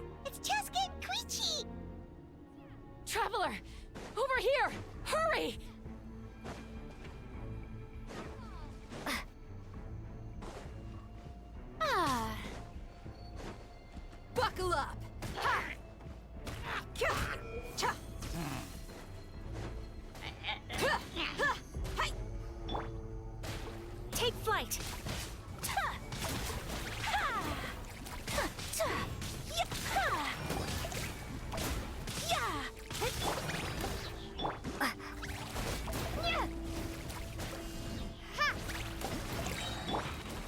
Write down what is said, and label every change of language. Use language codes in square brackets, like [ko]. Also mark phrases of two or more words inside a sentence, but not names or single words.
[en] It's Chaska and Koichi! Traveler! Over here! Hurry! Buckle up! Ha! Cha! Ha! Hi! Take flight! Ta! Ha! Ha! Ta! Yip! Ha! Yeah! Yeah! Ha!